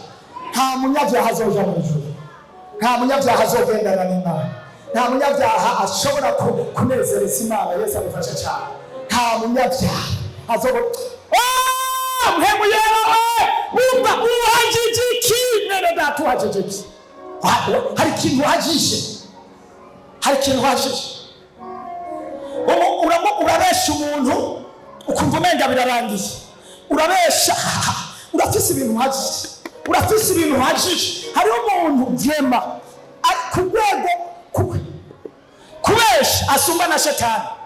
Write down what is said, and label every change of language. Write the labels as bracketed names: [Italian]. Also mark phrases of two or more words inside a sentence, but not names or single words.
[Rundi] Nta munyabyaha azoja mu ijuru, nta munyabyaha azogendana n'Imana, nta munyabyaha ashobora kunezereza Imana. Yesu adufashe cyane. Nta munyabyaha azobona mpemu yewe. Umva, uhagije iki? Nene data, uhagije iki? Hari ikintu uhagije, hari ikintu uhagije. Urabesha umuntu ukumva umenga birarangiye. Urabesha, urafise ibintu uhagije, urafise ibintu uhagije. Hariho umuntu vyema ku rwego kubesha asumba na Shetani.